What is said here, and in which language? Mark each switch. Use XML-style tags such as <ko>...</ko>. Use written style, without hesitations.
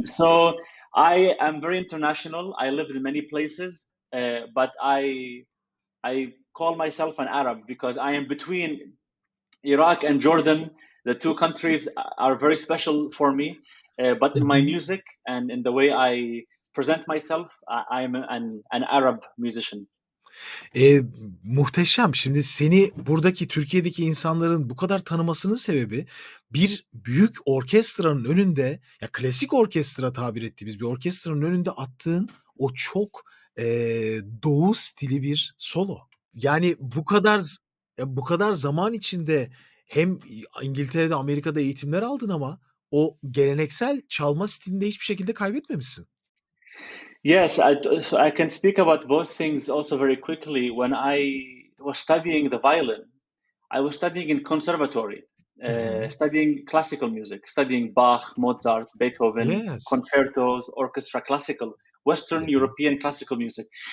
<en>So I am very international. I lived in many places, but I call myself an Arab because I am between Iraq and Jordan. The two countries are very special for me. But in my music and in the way I present myself, I'm an Arab musician.</en> <tr>Muhteşem. Şimdi seni buradaki Türkiye'deki insanların bu kadar tanımasının sebebi bir büyük orkestranın önünde, ya klasik orkestra tabir ettiğimiz bir orkestranın önünde attığın o çok doğu stili bir solo. Yani bu kadar zaman içinde hem İngiltere'de, Amerika'da eğitimler aldın ama o geleneksel çalma stilinde hiçbir şekilde kaybetmemişsin.</tr> <en>Yes, so I can speak about both things also very quickly. When I was studying the violin, I was studying in conservatory, studying classical music, studying Bach, Mozart, Beethoven, concertos, orchestra, classical, Western European classical music.</en>